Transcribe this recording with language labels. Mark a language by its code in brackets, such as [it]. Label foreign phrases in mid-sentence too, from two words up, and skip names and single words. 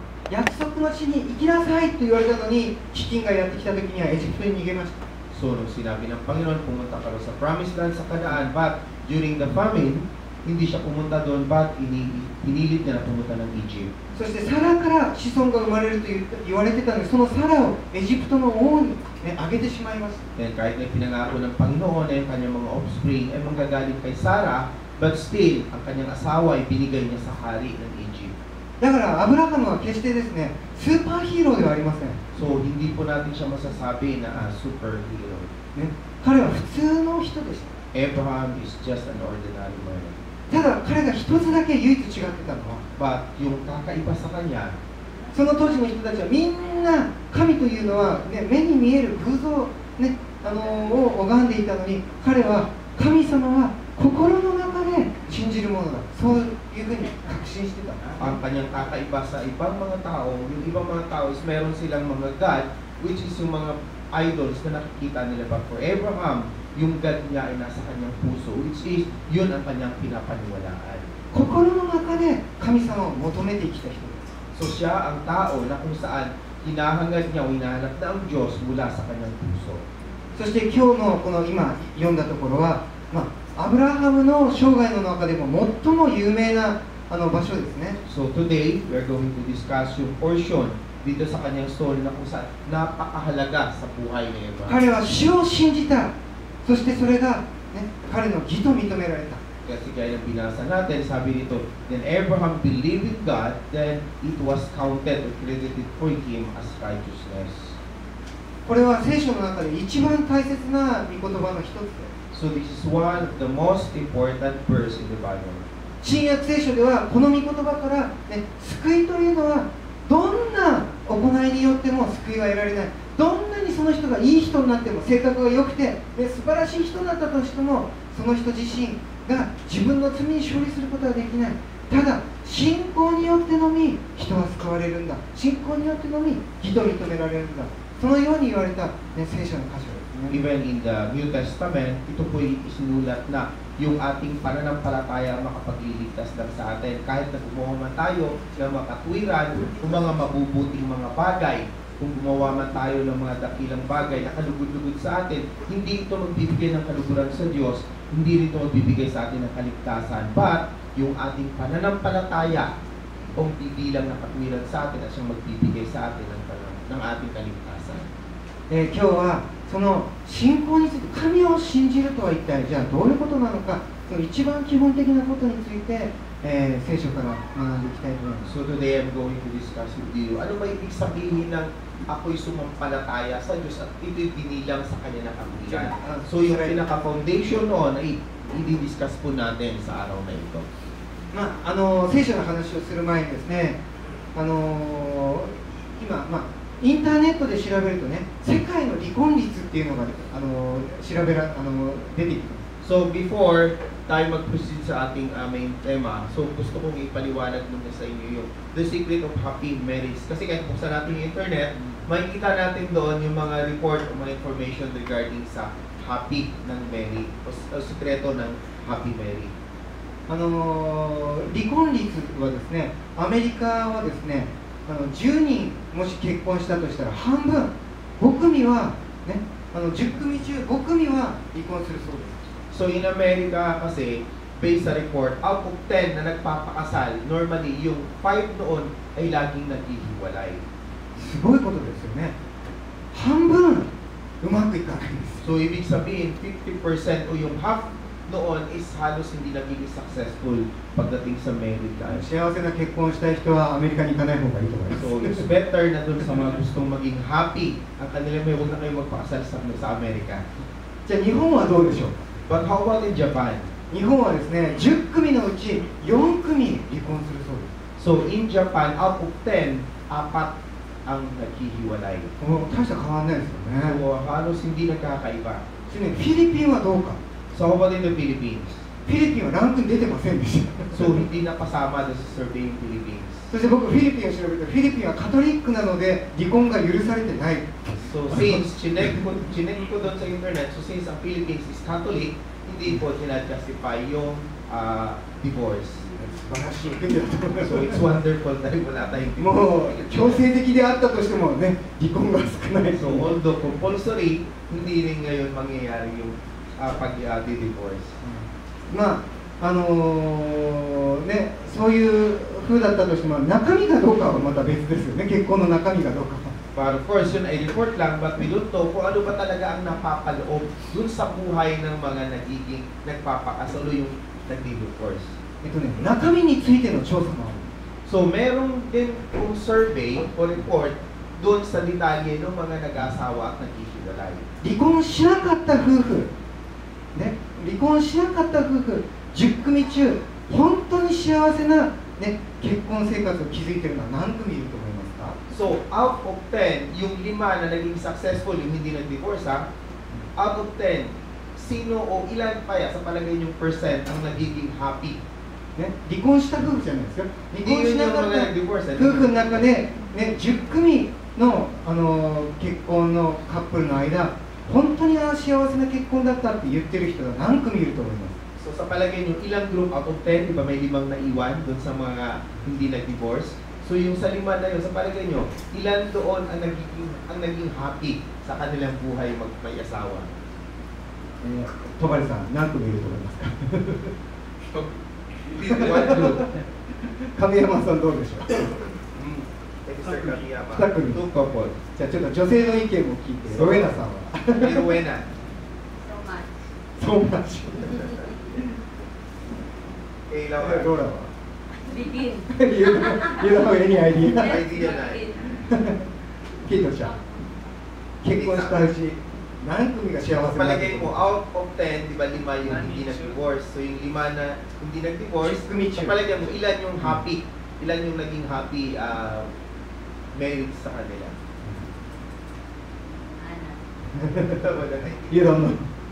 [ja] 約束の地に行きなさいと言われたのに、飢饉がやってきた時にはエジプトに逃げました。 [tl] So, nung sinabi ng Panginoon, pumunta ka raw sa [en] promised land [tl] sa Canaan, [en] but during the famine, [tl] hindi siya pumunta doon, but pinilit niya na pumunta ng Egypt. [ja] そしてサラから子孫が生まれると言われてたのに、そのサラをエジプトの王に、あげてしまいました。 [tl] And kahit na pinangako ng Panginoon na yung kanyang mga offspring ay manggagaling kay Sarah, [en] but still, [tl] ang kanyang asawa ay binigay niya sa hari ng Egypt. [ja] だからアブラハムは決してですね、スーパーヒーローではありません。 [tl] So, hindi po natin siya masasabi na superhero. [ja] 彼は普通の人でした。 [en] Abraham is just an ordinary man. [ja] ただ彼が一つだけ唯一違ってたのは、 [tl] But yung kakaiba sa kanya, [ja] その当時の人たちはみんな神というのは、目に見える偶像、を拝んでいたのに、彼は神様は心の中で信じるものだ、そういうふうに確信してた。 [tl] ang kanyang kakaiba sa ibang mga tao, yung ibang mga tao is meron silang mga God, [en] which is [tl] yung mga idols na nakikita nila. [en] But for Abraham, [tl] yung God niya ay nasa kanyang puso, [en] which is [tl] yun ang kanyang pinapaniwalaan. [ja] 心の中で神様を求めて生きた人です。 [tl] So siya ang tao na kung saan hinahangad niya o hinahanap na ang Diyos mula sa kanyang puso. [ja] そして今日のこの今読んだところは、アブラハムの生涯の中でも最も有名な場所ですね。 [en] So today, we're going to discuss [tl] yung portion dito sa kanyang story na kung saan napakahalaga sa buhay ni Abraham. [ja] 彼は主を信じた。そしてそれが、彼の義と認められた。 [tl] Kasi gaya ng binasa natin, sabi dito, [en] then Abraham believed in God, then it was counted or credited for him as righteousness. [ja] これは聖書の中で一番大切な御言葉の一つです。 [en] So this is one of the most important verse in the Bible. [ja] 新約聖書ではこの御言葉から、救いというのはどんな行いによっても救いは得られない。どんなにその人がいい人になっても、性格が良くて、素晴らしい人だったとしても、その人自身が自分の罪に勝利することはできない。ただ信仰によってのみ人は救われるんだ。信仰によってのみ義と認められるんだ。そのように言われた、聖書の箇所ですね。 [en] Even in the New Testament, [tl] ito po'y isinulat na yung ating pananampalataya makapagliligtas lang sa atin. Kahit na gumawa man tayo ng makatwiran, ng mga mabubuting mga bagay, kung gumawa man tayo ng mga dakilang bagay na kalugod-lugod sa atin, hindi ito magbibigay ng kaluguran sa Diyos, hindi ito magbibigay sa atin ng kaligtasan. But, yung ating pananampalataya, kung bibilang na katwiran sa atin at siyang magbibigay sa atin ng ating kaligtasan. [ja] 今日はその信仰について、神を信じるとは一体じゃあどういうことなのか、その一番基本的なことについて、聖書から学んでいきたいと思います。 [en] So today I'm going to discuss with you, [tl] ano ba ibig sabihin ng ako'y sumampalataya sa Diyos at ito'y binilang sa Kanya na kabuyan. So yung pinaka-foundation noon ay i-discuss po natin sa araw na ito. [ja] 聖書の話をする前にですね、今、インターネットで調べるとね、世界の離婚率っていうのが出てきます。 [tl] So before tayo mag-proceed sa ating main tema, so gusto kong ipaliwanag muna sa inyo yung [en] The Secret of Happy Marriage. [tl] Kasi kahit buksan natin yung internet, makikita natin doon yung mga report o mga information regarding sa happy ng marriage o sikreto ng [en] happy marriage. [ja] 離婚率はですね、アメリカはですね、10人もし結婚したとしたら半分、5組は、10組中5組は離婚するそうです。 [en] So in America [tl] kasi, based sa report, [en] out of 10 [tl] na nagpapakasal, normally yung 5 noon ay laging naghihiwalay. [ja] すごいことですよね。半分うまくいかないんです。 [tl] So ibig sabihin, 50% o yung half noon is halos hindi nagiging successful pagdating sa [en] marriage life. [ja] 幸せな結婚したい人はアメリカに行かない方がいいと思います。 [en] So it's better [tl] na dun sa mga gustong maging happy, ang kanila may huwag na kayo magpakasal sa Amerika. [ja] じゃあ日本はどうでしょうか。 [en] But how about in Japan? [ja] 日本はですね、10組のうち4組離婚するそうです。 [en] So in Japan, out of 10, 4 [tl] ang naghihiwalay. [ja] 大した変わらないですよね。 [tl] So halos hindi nagkakaiba. [ja] フィリピンはどうか。 [en] So how about in the Philippines? [ja] フィリピンはランクに出てませんでした。 [tl] So hindi nakasama doon sa survey yung Philippines. [ja] そして僕フィリピンを調べて、フィリピンはカトリックなので離婚が許されてない。 [tl] So since chinek ko doon sa internet, so since ang Philippines [en] is Catholic, [tl] hindi po sila justify yung divorce. [ja] 素晴らしい国だと思います。 [en] So it's wonderful [tl] dahil wala tayong [ja] もう強制的であったとしてもね、離婚が少ない。 [en] So although compulsory, [tl] hindi rin ngayon mangyayari yung pag-divorce. [ja] まあね、そういう風だったとしても中身がどうかはまた別ですよね。結婚の中身がどうかは。 [en] But of course, [tl] yun ay report lang, [en] but we don't know [tl] kung ano ba talaga ang napapaloob dun sa buhay ng mga nagiging nagpapakasalo yung nagdi-divorce. [ja] 中身についての調査もある。 [tl] So meron din kung survey o report dun sa detalye ng mga nag-asawa at naghihiwalay. [ja] 離婚しなかった夫婦、ね、離婚しなかった夫婦10組中、本当に幸せな、ね、結婚生活を築いているのは何組いると思いますか？ [en] So out of 10, [tl] yung 5 na naging successful, yung hindi nag-divorce [en] out of 10, [tl] sino o ilan pa sa palagay yung percent ang nagiging happy? [ja] ね、離婚した夫婦じゃないですか。離婚しなかった夫婦の中で、ね、10組の、結婚のカップルの間、本当に幸せな結婚だったって言ってる人が何組いると思います？ [tl] So sa palagay nyo, ilang group [en] out of 10, [tl] di ba may 5 naiwan doon sa mga hindi nag-divorce? So yung sa 5 na yun, sa palagay nyo, ilan doon ang naging happy sa kanilang buhay may asawa? [ja] 戸張さん、何組いると思いますか？ [en] One group. [ja] 亀山さんどうでしょう？ [en] Mr. Kamiyama. [ja] 2組。 [en] Two couple. [ja] じゃあちょっと女性の意見も聞いて、ロエナさんは。 [en] Rowena. So much. [ja] ローラは。 [en] Begin. You don't have any idea? [tl] Idea na. [ja] キートちゃん。結婚したうち何組が幸せなの？ [tl] Palagay mo, [en] out of 10, [tl] di ba 5 yung hindi nag-divorce? So yung 5 na hindi nag-divorce, sa palagay mo, ilan yung happy? Ilan yung naging [en] happy marriage [tl] sa kanila? [en] You don't know.